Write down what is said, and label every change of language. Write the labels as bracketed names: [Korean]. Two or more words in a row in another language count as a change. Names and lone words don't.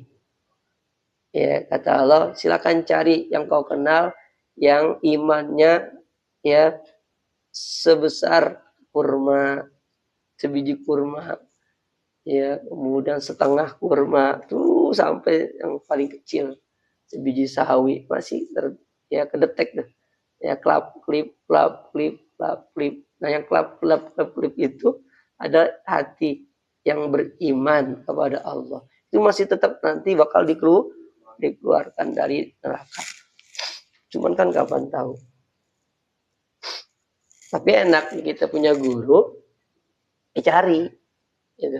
[Indonesian] Ya, kata Allah, silakan cari yang kau kenal yang imannya ya sebesar kurma, sebiji kurma. Ya, kemudian setengah kurma tuh sampai yang paling kecil sebiji sawi masih kedetek deh. Ya klap klip klap klip klap klip. Nah yang klap klap klap klip itu ada hati yang beriman kepada Allah. Itu masih tetap nanti bakal dikeluarkan dari neraka. Cuman kan kapan tahu. Tapi enak kita punya guru, cari, gitu.